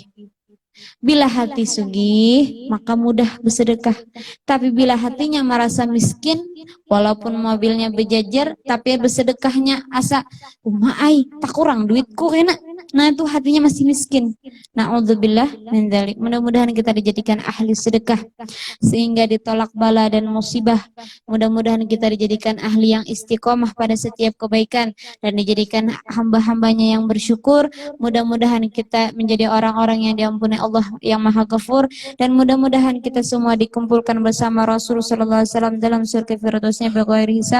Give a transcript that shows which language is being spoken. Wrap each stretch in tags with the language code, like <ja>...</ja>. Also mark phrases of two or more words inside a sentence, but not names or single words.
<bjn>Bila hati sugih, maka mudah bersedekah. Tapi bila hatinya merasa miskin, walaupun mobilnya berjajar, tapi bersedekahnya asa, ai, tak kurang duitku enak. Nah itu hatinya masih miskin.</bjn> <ar>نعوذ بالله من ذلك.</ar> <id>Mudah-mudahan kita dijadikan ahli sedekah sehingga ditolak bala dan musibah. Mudah-mudahan kita dijadikan ahli yang istiqomah pada setiap kebaikan dan dijadikan hamba-hambanya yang bersyukur. Mudah-mudahan kita menjadi orang-orang yang diampuni Allah yang Maha Ghafur, dan mudah-mudahan kita semua dikumpulkan bersama Rasulullah SAW dalam surga firdausnya</id> <ar>بغير حساب.</ar>